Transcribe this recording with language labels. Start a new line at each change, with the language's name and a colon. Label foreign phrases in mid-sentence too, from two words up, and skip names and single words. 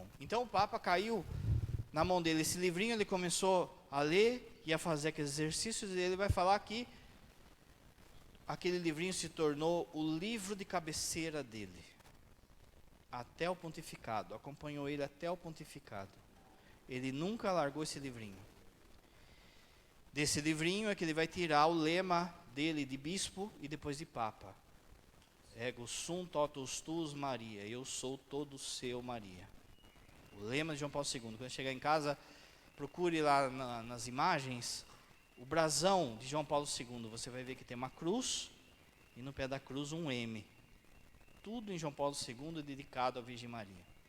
Portuguese: Então o Papa caiu na mão dele esse livrinho, ele começou a ler e a fazer aqueles exercícios, e ele vai falar que aquele livrinho se tornou o livro de cabeceira dele, até o pontificado, acompanhou ele até o pontificado. Ele nunca largou esse livrinho. Desse livrinho é que ele vai tirar o lema dele de bispo e depois de papa.
Latin: Ego sum totus tuus Maria,
Portuguese: eu sou todo seu Maria. O lema de João Paulo II. Quando chegar em casa, procure lá nas imagens, o brasão de João Paulo II. Você vai ver que tem uma cruz e no pé da cruz um M. Tudo em João Paulo II dedicado à Virgem Maria.